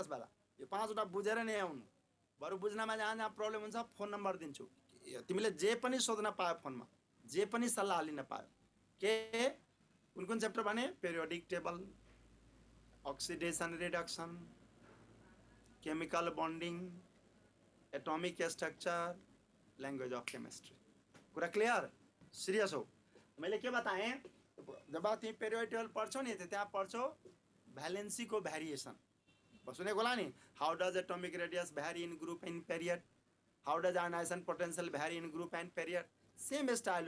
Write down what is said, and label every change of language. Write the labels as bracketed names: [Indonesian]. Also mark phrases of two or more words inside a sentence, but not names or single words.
[Nepali] त्यस बेला यो 5वटा बुझेर नै आउनु, बरु बुझ्नमा जहाँ जहाँ प्रब्लम हुन्छ फोन नम्बर दिन्छु, तिमीले जे पनि सोध्न पायो फोनमा, जे पनि सल्लाह लिन पायो। के कुन कुन च्याप्टर भने [English] periodic table, oxidation reduction, chemical bonding, atomic structure, language of chemistry. [Nepali] कुरा क्लियर? सीरियस हो? मैले के बताएँ, जब तिमी [English] periodic table [Nepali] पढ्छौ नि त्यहाँ पढ्छौ भ्यालेन्सी को भ्यारिएसन, सुनेको होला नि। [English] how does atomic radius vary in group and period, how does ionization potential vary in group and period, same style हो।